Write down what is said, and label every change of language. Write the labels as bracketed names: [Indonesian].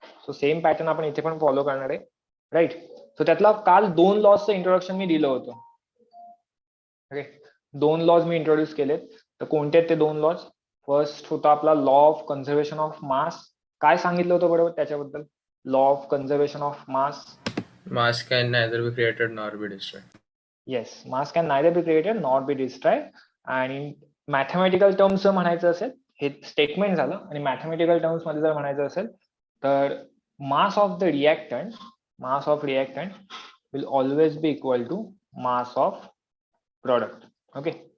[Marathi] So same pattern आपण इथे पण फॉलो करणार आहे. राईट. सो त्यातला काल 2 लॉजचं इंट्रोडक्शन मी दिलं होतं. ओके. 2 लॉज मी इंट्रोड्यूस केलेत. तर कोणते आहेत ते 2 लॉज? फर्स्ट होता आपला law of conservation of mass. काय सांगितलं होतं बरोबर त्याच्याबद्दल? [English] Law of conservation of mass. Mass can neither be created nor be destroyed. Yes, mass can neither be created not be destroyed. [Marathi] आणि मॅथमॅटिकल टर्म्स जर म्हणायचं असेल, हे स्टेटमेंट झालं. आणि मॅथमॅटिकल टर्म्स मध्ये जर म्हणायचं असेल तर [English] Mass of the reactant will always be equal to mass of product. Okay.